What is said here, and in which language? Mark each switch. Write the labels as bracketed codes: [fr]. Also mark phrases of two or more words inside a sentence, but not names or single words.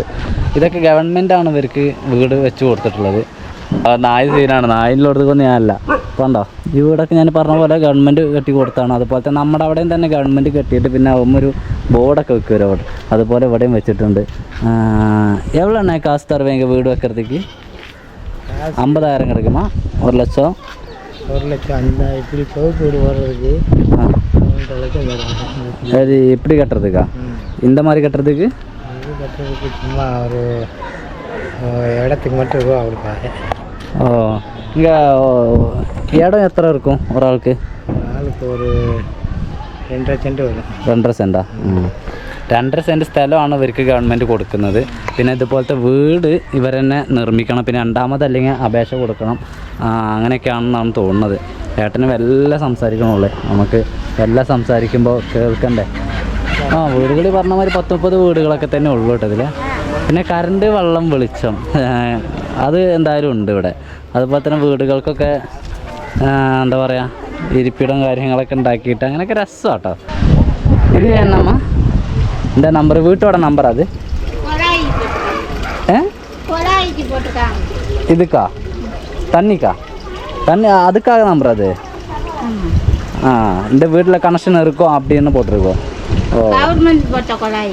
[ml] ഇതൊക്കെ ഗവൺമെൻറ്റാണ് ഇവർക്ക് വീട് വെച്ച് കൊടുത്തിട്ടുള്ളത്. നായ സീനാണ്, നായിലോടത്തൊന്നും ഞാനല്ല. കണ്ടോ ഈ വീടൊക്കെ ഞാൻ പറഞ്ഞ പോലെ ഗവൺമെൻറ് കെട്ടി കൊടുത്താണ്. അതുപോലെ തന്നെ നമ്മുടെ അവിടെയും തന്നെ ഗവൺമെൻറ് കെട്ടിയിട്ട് പിന്നെ ഒരു ബോർഡൊക്കെ വെക്കുമല്ലോ അവിടെ, അതുപോലെ ഇവിടെയും വെച്ചിട്ടുണ്ട്. [ta] എவ்வளோண்ணே காசு தருவீங்க வீடு வைக்கிறதுக்கு? 50,000 கிடைக்குமா? 1 லட்சம்? 1 லட்சம் அந்த இப்படி சோப்பு வீடு போடுறதுக்கு 1 லட்சம் தருவாங்க. அது இப்படி கட்டுறதுக்கா? இந்த மாதிரி கட்டுறதுக்கு? இது கட்டுறதுக்கு சும்மா ஒரு இடத்துக்கு மட்டும் ரூபா கொடுப்பாங்க. ஓ, இங்கே இடம் எத்தனை இருக்கும் ஒரு ஆளுக்கு? [ml] ஆளுக்கு ஒரு 2.5 സെൻറ്റ് വരും. 2.5 സെൻറ്റാ? 2.5 സെൻറ്റ് സ്ഥലമാണ് ഇവർക്ക് ഗവൺമെൻറ് കൊടുക്കുന്നത്. പിന്നെ ഇതുപോലത്തെ വീട് ഇവർ തന്നെ നിർമ്മിക്കണം. പിന്നെ രണ്ടാമതല്ലെങ്കിൽ അപേക്ഷ കൊടുക്കണം. അങ്ങനെയൊക്കെയാണെന്നാണ് തോന്നുന്നത്. ഏട്ടന് എല്ലാം സംസാരിക്കണുള്ളേ, നമുക്ക് എല്ലാം സംസാരിക്കുമ്പോൾ കേൾക്കണ്ടേ. വീടുകൾ പറഞ്ഞ മാതിരി 10-30 വീടുകളൊക്കെ തന്നെ ഉള്ളൂ കേട്ടോ ഇതിൽ. പിന്നെ കറണ്ട്, വെള്ളം, വെളിച്ചം അത് എന്തായാലും ഉണ്ട് ഇവിടെ. അതുപോലെ തന്നെ വീടുകൾക്കൊക്കെ എന്താ പറയുക, ഇരിപ്പിടം കാര്യങ്ങളൊക്കെ ഉണ്ടാക്കിയിട്ട് അങ്ങനെയൊക്കെ രസമാണ് കേട്ടോ. [ta] இது என்னம்மா இந்த நம்பர், வீட்டோட நம்பர் அது? இதுக்கா? தண்ணிக்கா? தண்ணி அதுக்காக நம்பர் அது? இந்த வீட்டில் கனெக்ஷன் இருக்கும் அப்படின்னு போட்டிருக்கோம். ஓ, கவர்மெண்ட் போட்ட குழாய்.